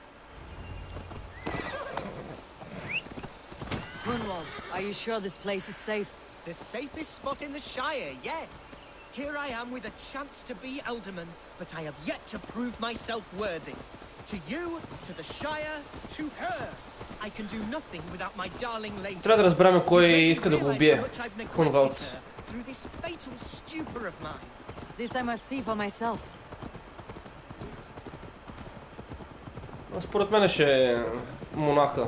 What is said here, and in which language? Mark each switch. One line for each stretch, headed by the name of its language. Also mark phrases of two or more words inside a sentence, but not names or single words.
English: Hunwald, are you sure this place is safe? The safest spot in the Shire, yes. Here I am with a chance to be Alderman, but I have yet to prove myself worthy. To you, to the Shire, to her. I can do nothing without my darling lady.
Bulgarian: Трябва да разберем кой иска да го убие. Хунвалд.
English: Through this fatal stupor of mine. This I must see for myself.
Bulgarian: Според мен ще е монаха.